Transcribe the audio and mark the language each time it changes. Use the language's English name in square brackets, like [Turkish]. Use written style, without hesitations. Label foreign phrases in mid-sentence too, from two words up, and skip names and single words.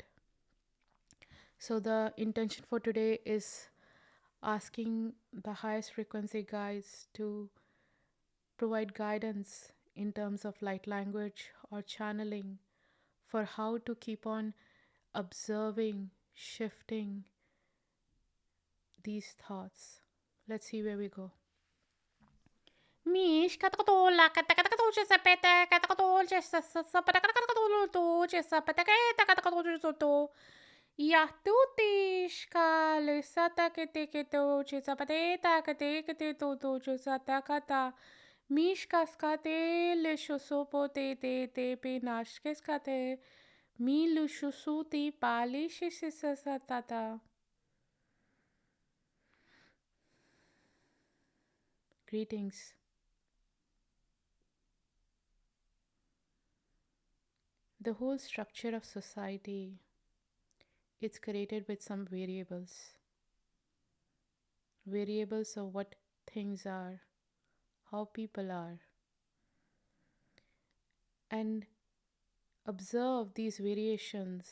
[English] So, the intention for today is asking the highest frequency guides to provide guidance in terms of light language or channeling for how to keep on observing, shifting these thoughts. Let's see where we go. Mish katakatola katakatakato sapeta katakatol sapata sapata Yahtutish lisata keteketo chisapateta keteketo chisatakata mishkaskate lishosopote te pinashkeskate milushusuti pali shisisatata. Greetings. The whole structure of society, it's created with some variables of what things are, how people are, and observe these variations.